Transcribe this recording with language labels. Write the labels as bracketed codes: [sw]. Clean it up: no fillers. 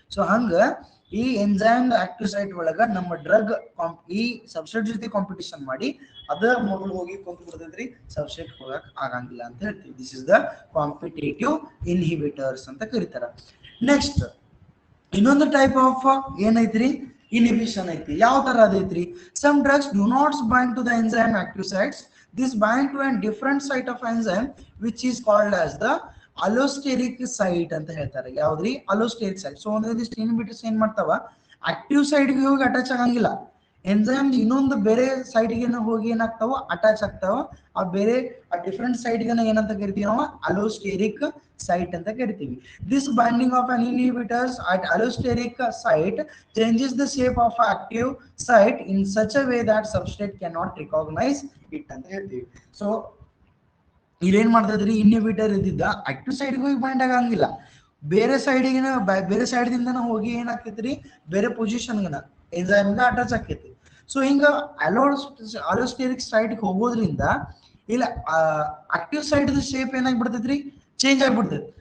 [kn] So ಹಂಗ ಈ enzyme active site ಒಳಗ ನಮ್ಮ ಡ್ರಗ್ ಈ ಸಬ್ಸ್ಟ್ರೇಟ್ ಜೊತೆ ಕಾಂಪಿಟೇಷನ್ ಮಾಡಿ ಅದ ಮೊದಲು ಹೋಗಿ ಕುಂತು ಬಿಡ್ತೈತ್ರಿ, ಸಬ್ಸ್ಟ್ರೇಟ್ ಹೋಗಕ್ ಆಗಂಗಿಲ್ಲ ಅಂತ ಹೇಳ್ತೀವಿ. [en] this is the competitive inhibitors [kn] ಅಂತ ಕರೀತಾರ. ನೆಕ್ಸ್ಟ್ ಇನ್ನೊಂದು ಟೈಪ್ ಆಫ್ ಏನೈತ್ರಿ, inhibition ಐತಿ. ಯಾವ ತರ ಅದೈತ್ರಿ? [en] Some drugs do not bind to the enzyme active sites. This bind to a different site of enzyme which is called as the allosteric site [kn] ಅಂತ ಹೇಳ್ತಾರೆ. ಯಾವ್ದ್ರಿ? allosteric site. So ಒಂದಿಷ್ಟು inhibitors ಏನ್ ಮಾಡ್ತಾವ, active side ಗೆ ಹೋಗಿ attach ಆಗಂಗಿಲ್ಲ, enzyme ಇನ್ನೊಂದು ಬೇರೆ ಸೈಡ್ ಗೆ ಹೋಗಿ ಏನಾಗ್ತಾವ, ಅಟ್ಯಾಚ್ ಆಗ್ತಾವ. ಆ ಬೇರೆ ಆ ಡಿಫರೆಂಟ್ ಸೈಡ್ ಗೆ ಏನಂತ ಕರಿತೀವಿ ನಾವು? allosteric site ಅಂತ ಕರಿತೀವಿ. [en] This binding of an inhibitors at allosteric site changes the shape of active site in such a way that substrate cannot recognize it [kn] ಅಂತ ಹೇಳ್ತೀವಿ. ಸೊ ಇದೇನ್ ಮಾಡ್ತದ್ರಿ, ಇನ್ಹಿಬಿಟರ್ ಇದ್ದಿದ್ದ ಆಕ್ಟಿವ್ ಸೈಡ್ ಹೋಗಿ ಬೈಂಡ್ ಆಗಂಗಿಲ್ಲ, ಬೇರೆ ಸೈಡ್ಗೆ ಬೇರೆ ಸೈಡ್ ದಿಂದ ಹೋಗಿ ಏನಾಗ್ತೈತ್ರಿ, ಬೇರೆ ಪೊಸಿಷನ್ ಎಂಜೈಮ್ ಅಟ್ಯಾಚ್ ಆಕೈತಿ. ಸೊ ಹಿಂಗ ಅಲೋಸ್ಟೆರಿಕ್ ಸೈಡ್ ಹೋಗೋದ್ರಿಂದ ಇಲ್ಲ ಆಕ್ಟಿವ್ ಸೈಡ್ ಶೇಪ್ ಏನಾಗ್ಬಿಡ್ತೈತ್ರಿ, ಚೇಂಜ್ ಆಗ್ಬಿಡ್ತೈತಿ.